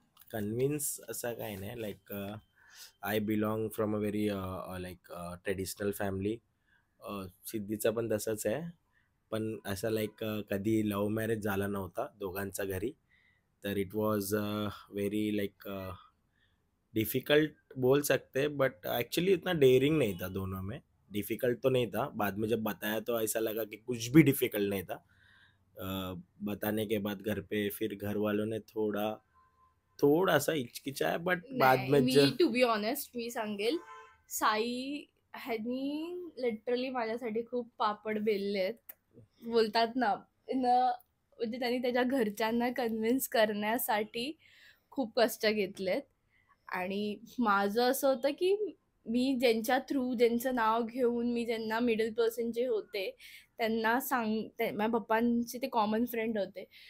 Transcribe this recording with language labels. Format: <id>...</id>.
<mr>Convince असं काही नाही</mr> <en>I belong from a very traditional family.</en> <mr>सिद्धीचा पण तसंच आहे. पण असं कधी लव्ह मॅरेज झाला नव्हता दोघांचा घरी.</mr> <hi>तर</hi> <en>it was very difficult</en> <hi>बोल सकते हैं बट एक्चुअली इतना डेयरिंग नहीं था दोनों में. डिफ़िकल्ट तो नहीं था, बाद में जब बताया तो ऐसा लगा कि कुछ भी डिफ़िकल्ट नहीं था. बताने के बाद घर पे फिर घर वालों ने थोड़ा सा हिचकिचाया बट बाद</hi> <mr>नाही,</mr> <hi>में</hi> <mr>मी</mr> <en>to be honest</en> <mr>मी सांगेल, साई ह्यांनी लिटरली माझ्यासाठी खूप पापड बेललेत. बोलतात ना, म्हणजे त्यांनी त्याच्या घरच्यांना कन्व्हिन्स करण्यासाठी खूप कष्ट घेतलेत आणि माझं असं होतं की मी ज्यांच्या थ्रू ज्यांचं नाव घेऊन मी ज्यांना मिडल पर्सन जे होते त्यांना माझ्या पप्पांचे ते कॉमन फ्रेंड होते.</mr>